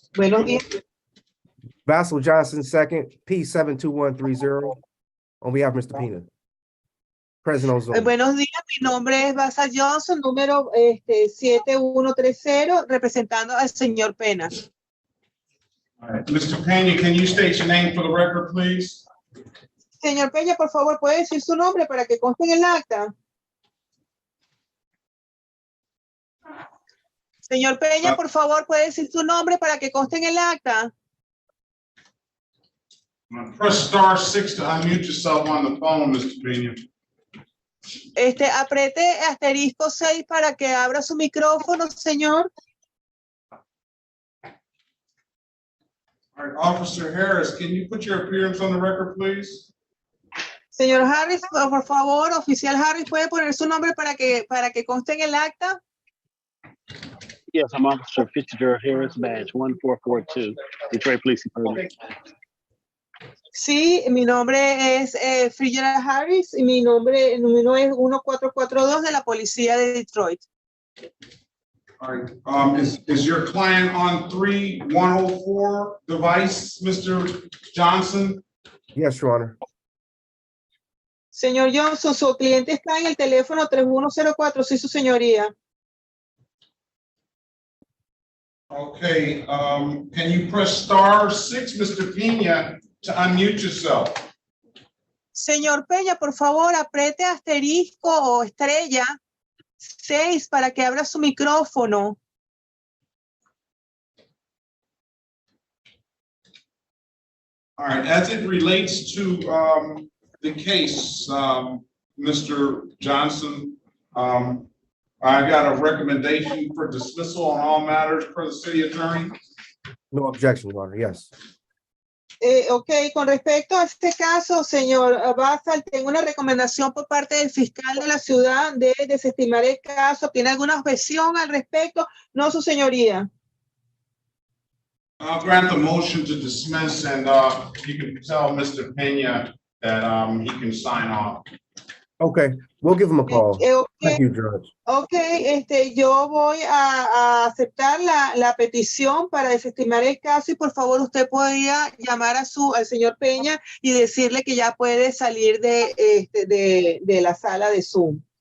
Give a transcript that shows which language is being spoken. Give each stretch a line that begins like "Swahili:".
Spanish: Buenos días.
English: Vassal Johnson, second, P72130, on behalf of Mr. Pena. Present on Zoom.
Spanish: Buenos días, mi nombre es Basa Johnson, número 7130, representando al señor Pena.
English: All right. Mr. Pena, can you state your name for the record, please?
Spanish: Señor Peña, por favor, ¿puede decir su nombre para que conste en el acta? Señor Peña, por favor, ¿puede decir su nombre para que conste en el acta?
English: Press *6 to unmute yourself on the phone, Mr. Pena.
Spanish: Apriete asterisco 6 para que abra su micrófono, señor.
English: All right, Officer Harris, can you put your appearance on the record, please?
Spanish: Señor Harris, por favor, oficial Harris, ¿puede poner su nombre para que conste en el acta?
English: Yes, I'm Officer Fitzgerald Harris, badge 1442, Detroit Police Department.
Spanish: Sí, mi nombre es Fitzgerald Harris y mi número es 1442 de la policía de Detroit.
English: All right, is your client on 3104 device, Mr. Johnson? Yes, Your Honor.
Spanish: Señor Johnson, su cliente está en el teléfono 3104, sí, su señoría.
English: Okay, can you press *6, Mr. Pena, to unmute yourself?
Spanish: Señor Peña, por favor, apriete asterisco o estrella 6 para que abra su micrófono.
English: All right, as it relates to the case, Mr. Johnson, I got a recommendation for dismissal on all matters per the city attorney. No objection, Your Honor, yes.
Spanish: Ok, con respecto a este caso, señor Basal, tengo una recomendación por parte del fiscal de la ciudad de desestimar el caso. ¿Tiene alguna objeción al respecto? No, su señoría.
English: I'll grant the motion to dismiss and you can tell Mr. Peña that he can sign off. Okay, we'll give him a call. Ok, Thank you, Judge.
Spanish: ok, yo voy a aceptar la petición para desestimar el caso y por favor usted podría llamar al señor Peña y decirle que ya puede salir de la sala de Zoom.